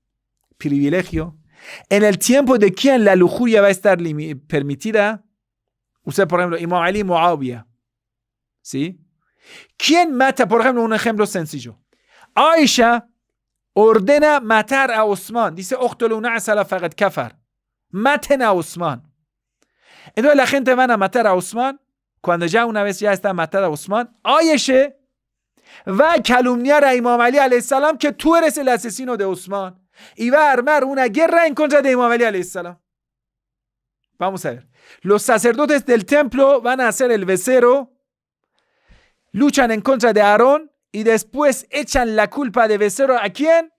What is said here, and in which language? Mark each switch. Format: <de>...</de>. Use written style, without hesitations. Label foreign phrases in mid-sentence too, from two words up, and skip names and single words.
<es>En el tiempo de quién la lujuria va a estar permitida. Usted, por ejemplo, Imam Ali Muawiyah. ¿Sí? ¿Quién mata? Por ejemplo, un ejemplo sencillo. Aisha ordena matar a Osman. Dice,</es> <ar>"اقتلوا نعثلا فقد كفر."</ar> <es>Maten a Osman. Entonces la gente van a matar a Osman. Cuando ya una vez ya está matada Osman, Aisha va a calumniar a Imam Ali</es> <ar>عليه السلام</ar> <es>que tú eres el asesino de Osman. Y va a armar una guerra en contra de Imam Ali</es> <ar>عليه السلام.</ar> <es>Vamos a ver. Los sacerdotes del templo van a hacer el becerro, luchan en contra de Aarón y después echan la culpa de becerro ¿a quién?</es>